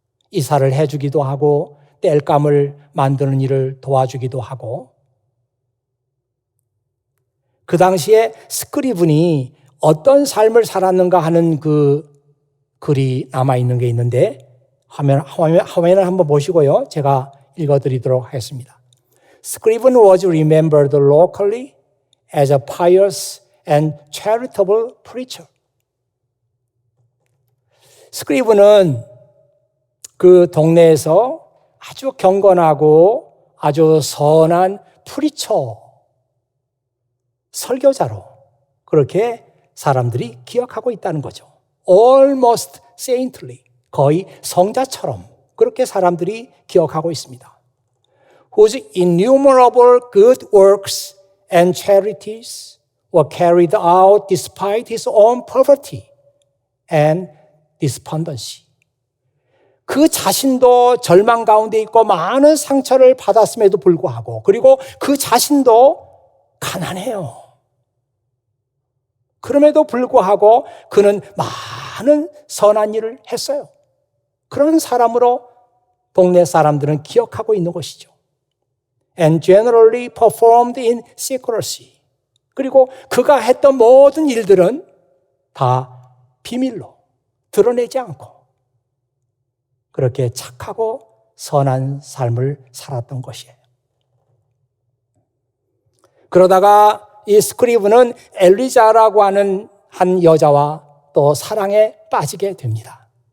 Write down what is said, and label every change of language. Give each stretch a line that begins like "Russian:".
Korean: 이사를 해주기도 하고 땔감을 만드는 일을 도와주기도 하고 그 당시에 스크리븐이 어떤 삶을 살았는가 하는 그 글이 남아있는 게 있는데 화면을 한번 보시고요. 제가 읽어드리도록 하겠습니다.
English: Scriven was remembered locally as a pious and charitable preacher.
Korean: 스크리븐은 그 동네에서 아주 경건하고 아주 선한 프리처, 설교자로 그렇게 사람들이 기억하고 있다는 거죠.
English: Almost saintly,
Korean: 거의 성자처럼 그렇게 사람들이 기억하고 있습니다.
English: Whose innumerable good works and charities were carried out despite his own poverty and despondency.
Korean: 그 자신도 절망 가운데 있고 많은 상처를 받았음에도 불구하고 그리고 그 자신도 가난해요. 그럼에도 불구하고 그는 많은 선한 일을 했어요. 그런 사람으로 동네 사람들은 기억하고 있는 것이죠.
English: And generally performed in secrecy.
Korean: 그리고 그가 했던 모든 일들은 다 비밀로 드러내지 않고 그렇게 착하고 선한 삶을 살았던 것이에요. 그러다가 이 스크리븐은 엘리자라고 하는 한 여자와 또 사랑에 빠지게 됩니다.